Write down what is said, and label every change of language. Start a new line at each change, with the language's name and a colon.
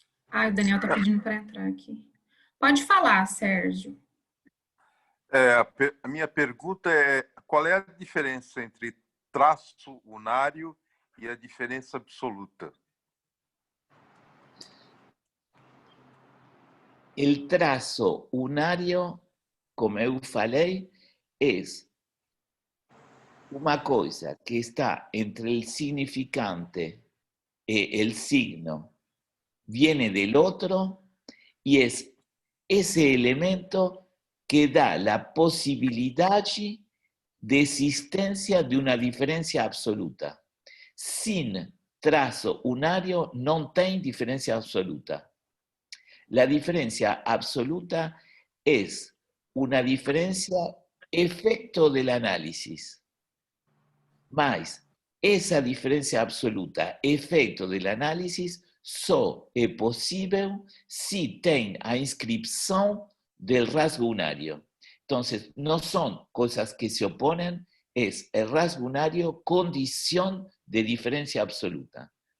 Portuguese: Ah, o Daniel está pedindo para entrar aqui. Pode falar, Sérgio. A minha pergunta é: qual é a diferença entre traço unário e a diferença absoluta?
Spanish: El trazo unario,
Portuguese: como eu falei,
Spanish: es una cosa que está entre el significante y el signo, viene del otro y es ese elemento que da la posibilidad de existencia de una diferencia absoluta. Sin trazo unario no hay diferencia absoluta. La diferencia absoluta es una diferencia efecto del análisis. Mas esa diferencia absoluta, efecto del análisis,
Portuguese: só é possível si tem
Spanish: a inscripción del rasgo unario. Entonces, no son cosas que se oponen, es el rasgo unario condición de diferencia absoluta.